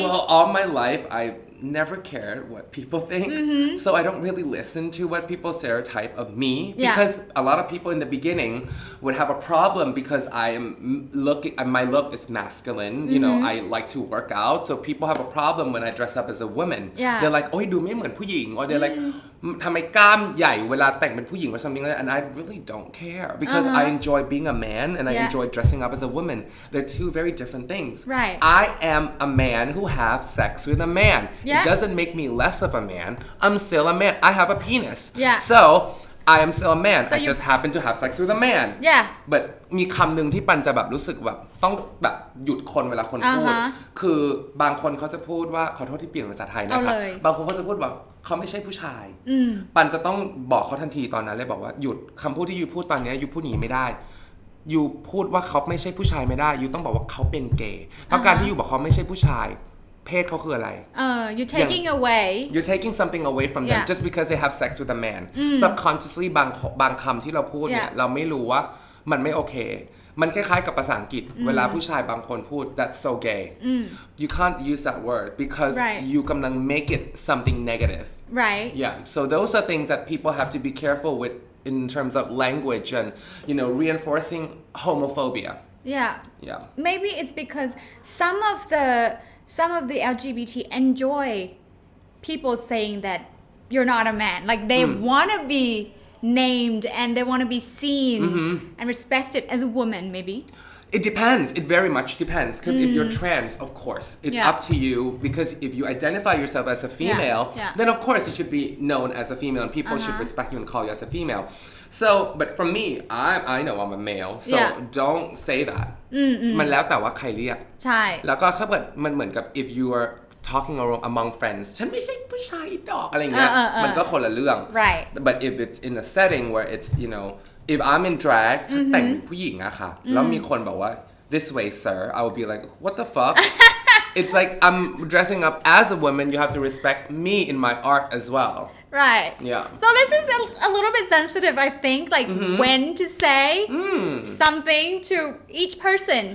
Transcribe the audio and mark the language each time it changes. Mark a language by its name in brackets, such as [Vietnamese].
[English] Well, all my life, I've never cared what people think. So I don't really listen to what people stereotype of me. Yeah. Because a lot of people in the beginning would have a problem because I am my look is masculine. You know, I like to work out. So people have a problem when I dress up as a woman. Yeah. They're like, [Thai] โอ้ยดูไม่เหมือนผู้หญิง [English] or they're like [Thai] ทำไมกล้ามใหญ่เวลาแต่งเป็นผู้หญิง [English] or something like that. And I really don't care because I enjoy being a man and I Yeah. enjoy dressing up as a woman. They're two very different things. Right. I am a man who have sex with a man. Yeah. It doesn't make me less of a man. I'm still a man. I have a penis. Yeah. So I am still a man. So I you- just happen to have sex with a man. Yeah. [Thai] But มีคำหนึ่งที่ปันจะแบบรู้สึกแบบต้องแบบหยุดคนเวลาคนพูด คือบางคนเขาจะพูดว่าขอโทษที่เปลี่ยนภาษาไทยนะคะ เอาเลย บางคนเขาจะพูดว่าเขาไม่ใช่ผู้ชาย ปันจะต้องบอกเขาทันทีตอนนั้นเลยบอกว่าหยุดคำพูดที่ยูพูดตอนนี้ยูพูดอย่างนี้ไม่ได้ยูพูดว่าเขาไม่ใช่ผู้ชายไม่ได้ยูต้องบอกว่าเขาเป็นเกย์เพราะการที่ยูบอกเขาไม่ใช่ผู้ชาย เพศเขาคืออะไร [English] you're taking away you're taking something away from them just because they have sex with a man subconsciously [Thai] บางคำที่เราพูดเนี่ยเราไม่รู้ว่ามันไม่โอเคมันคล้ายๆกับภาษาอังกฤษเวลาผู้ชายบางคนพูด [English] that's so gay you can't use that word because you [Thai] กำลัง [English] make it something negative right yeah so those are things that people have to be careful with in terms of language and reinforcing homophobia yeah maybe it's because some of the LGBT enjoy people saying that you're not a man like they want to be named and they want to be seen and respected as a woman maybe it depends it very much depends because if you're trans of course it's up to you because if you identify yourself as a female then of course you should be known as a female and people should respect you and call you as a female so but for me I know I'm a male so don't say that [Thai] มันแล้วแต่ว่าใครเรียก ใช่ แล้วก็ถ้าเกิดมันเหมือนกับ [English] if you are talking among friends [Thai] ฉันไม่ใช่ผู้ชายดอกอะไรเงี้ยมันก็คนละเรื่อง [English] right but if it's in a setting where it's if I'm in drag [Thai] แต่งผู้หญิงอะค่ะแล้วมีคนบอกว่า [English] this way sir I would be like what the fuck it's like I'm dressing up as a woman you have to respect me in my art as well right yeah so this is a little bit sensitive I think like when to say something to each person